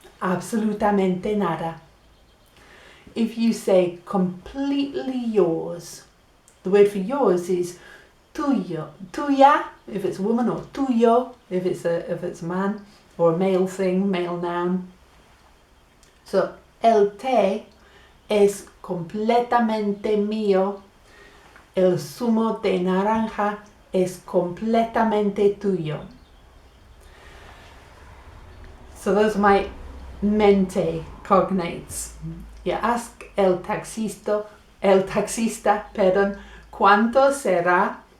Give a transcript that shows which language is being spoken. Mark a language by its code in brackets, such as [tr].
[es] Absolutamente nada. [en] If you say completely yours, the word for yours is tuyo. Tuya, if it's a woman, or tuyo, if it's a man, or a male thing, male noun. [es] So, el té es completamente mío. El zumo de naranja es completamente tuyo. [en] So those are my mente cognates. You ask [es] el taxista, ¿cuánto será?